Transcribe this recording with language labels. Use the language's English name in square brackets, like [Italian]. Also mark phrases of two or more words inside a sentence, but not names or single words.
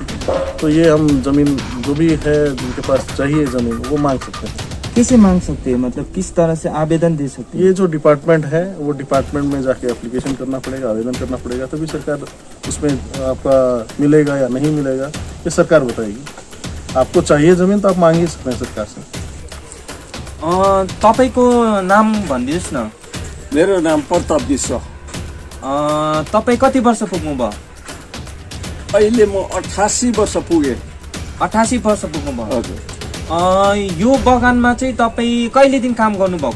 [Hindi] तो ये हम ज़मीन जो भी है जिनके पास चाहिए ज़मीन वो मांग सकते हैं। कैसे मांग सकते हैं, मतलब किस तरह से आवेदन दे सकते हैं? ये जो डिपार्टमेंट है वो डिपार्टमेंट में जाके एप्लीकेशन करना पड़ेगा, आवेदन करना पड़ेगा, तभी सरकार उसमें आपका मिलेगा या नहीं मिलेगा ये सरकार बताएगी। आपको चाहिए ज़मीन तो आप मांग ही सकते हैं सरकार से। [Nepali] तपाईको नाम भनिदिनुहोस् न। मेरो नाम प्रताप विश्व। तपाईँ कति वर्ष पुग्नुभयो? अहिले म 88 वर्ष पुगेँ। 88 वर्ष पुग्नुभयो? हजुर। यो बगानमा चाहिँ तपाईँ कहिलेदेखि काम गर्नुभएको?